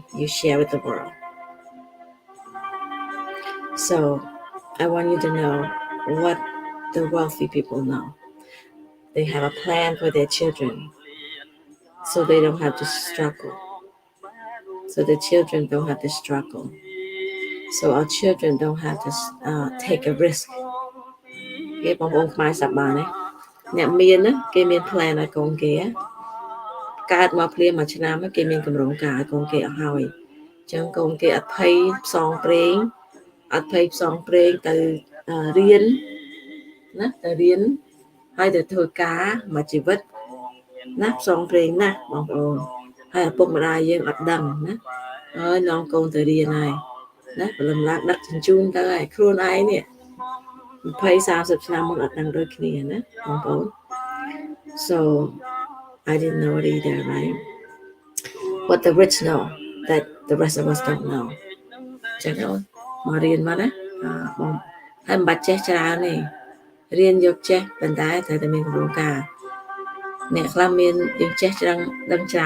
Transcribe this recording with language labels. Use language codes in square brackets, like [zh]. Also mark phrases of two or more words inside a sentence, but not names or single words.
[en] You share with the world. So I want you to know what the wealthy people know. They have a plan for their children so they don't have to struggle. So the children don't have to struggle. So our children don't have to take a risk. [km] គេបងប្អូនខ្មែរសប្បាយណាអ្នកមានណាគេមាន plan ឲ្យកូនគេកើតមកភ្លាមមួយឆ្នាំគេមានកម្រងការឲ្យកូន គេអស់ហើយអញ្ចឹងកូនគេអត់ភ័យផ្សងព្រេងទៅរៀនណាទៅរៀនហើយទៅធ្វើការមួយជីវិតណាផ្សងព្រេងណាស់បងប្អូនហើយឪពុកម្ដាយយើងអត់ដឹងណាហើយនាំកូនទៅរៀនហើយណាព្រលឹមឡើងដឹកជញ្ជូនទៅហើយខ្លួនឯងនេះ20-30 ឆ្នាំមុនអត់ដឹងដូចគ្នាណាបងប្អូន [en] so I didn't know it either, right? What the rich know that the rest of us don't know [km] ចឹងមករៀនមកណាបងហើយមិនបាច់ចេះច្រើនទេ រៀនយកចេះប៉ុន្តែត្រូវតែមានគម្រោងការអ្នកខ្លះមានយើងចេះច្រើនដឹងច្រើន